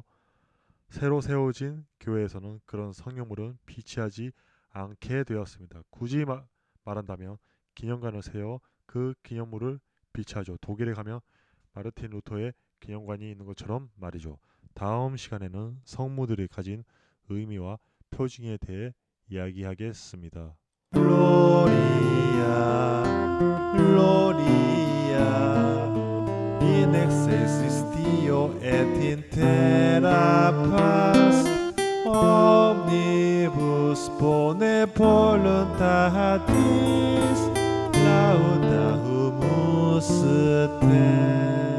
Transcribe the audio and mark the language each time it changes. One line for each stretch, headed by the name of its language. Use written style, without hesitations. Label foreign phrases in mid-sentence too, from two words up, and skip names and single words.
Korean: 새로 세워진 교회에서는 그런 성유물은 비치하지 않게 되었습니다. 굳이 말한다면 기념관을 세워 그 기념물을 비치하죠. 독일에 가면 마르틴 루터의 기념관이 있는 것처럼 말이죠. 다음 시간에는 성모들이 가진 의미와 표징에 대해 이야기하겠습니다.
Latin: Gloria, Gloria, in excelsis Deo et in terra paz, omnibus bone voluntatis, laudamus te.